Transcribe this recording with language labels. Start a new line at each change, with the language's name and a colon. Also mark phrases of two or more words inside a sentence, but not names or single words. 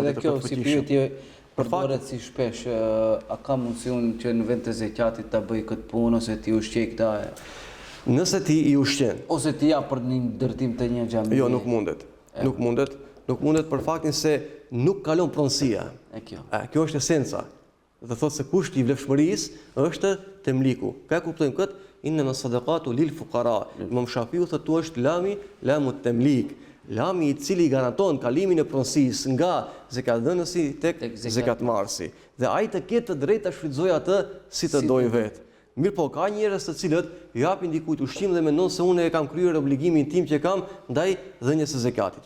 Albanian: Ose edhe kjo si pyetje përdoret si shpesh, a ka mundësi unë që në vend të zakatit ta bëj këtë punë ose ti ushqej këta? Nëse ti i ushqen, ose ti ja për një ndërtim të një xhami. Jo, nuk mundet. Nuk mundet për faktin se nuk kalon pronësia. Kjo është esenca. Do të thotë se kushti i vlefshmërisë është temliku. Ka kuptojmë këtë?
Arabic: إن الصدقات للفقراء.
Albanian: Imam Shafiu thotë është
Arabic: لام تمليك.
Albanian: Lami i cili garanton kalimin e pronësisë nga zakatdhënësi tek zakatmarrësi. Dhe ai të ketë të drejtë ta shfrytëzojë atë si të dojë vetë. Mirë po, ka njerëz të cilët i japin dikujt ushqim dhe mendon se unë e kam kryer obligimin tim që kam ndaj dhënies së zakatit.